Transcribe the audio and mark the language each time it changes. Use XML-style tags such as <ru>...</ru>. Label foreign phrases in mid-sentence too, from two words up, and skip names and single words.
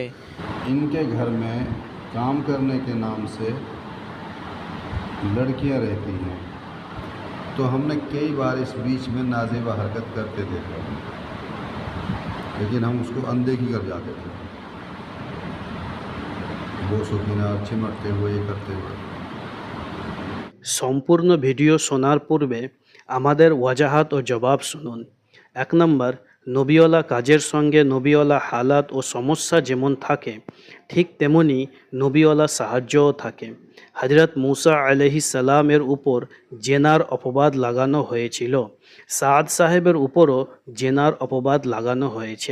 <ur>ان کے گھر میں کام کرنے کے نام سے لڑکیاں رہتی ہیں، تو ہم نے کئی بار اس بیچ میں نازیبہ حرکت کرتے دیکھا، لیکن ہم اس کو اندیکھی کر جاتے تھے، وہ سکینہ چمٹتے ہوئے یہ کرتے ہوئے۔</ur> <bn>সম্পূর্ণ ভিডিও শোনার পূর্বে আমাদের ওয়াজাহাত ও জবাব শুনুন। 1 নম্বর, নবীওয়ালা কাজের সঙ্গে নবীওয়ালা হালাত ও সমস্যা যেমন থাকে, ঠিক তেমনি নবীওয়ালা সাহায্যও থাকে। হযরত মুসা আলাইহিস সালামের উপর জেনার অপবাদ লাগানো হয়েছিল, সাদ সাহেবের উপরও জেনার অপবাদ লাগানো হয়েছে।</bn>